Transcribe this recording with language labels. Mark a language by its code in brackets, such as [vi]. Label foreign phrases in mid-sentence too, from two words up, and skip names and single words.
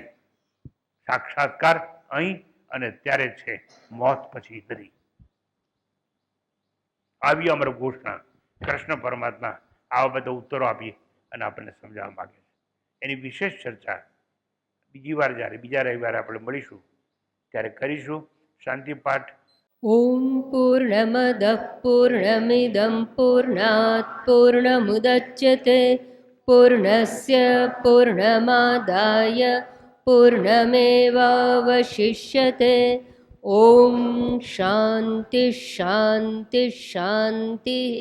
[gu] સાક્ષાત્કાર અહીં અને ત્યારે છે, મોત પછી નથી. આવી અમર ઘોષણા કૃષ્ણ પરમાત્મા આવા બધા ઉત્તરો આપી અને આપણને સમજાવવા માંગે છે. એની વિશેષ ચર્ચા બીજી વાર જ્યારે બીજા રવિવારે આપણે મળીશું ત્યારે કરીશું. શાંતિ પાઠ. [sa] ॐ पूर्णमदः पूर्णमिदं पूर्णात् पूर्णमुदच्यते पूर्णस्य पूर्णमादाय पूर्णमेवावशिष्यते. ॐ शान्ति शान्ति शान्तिः.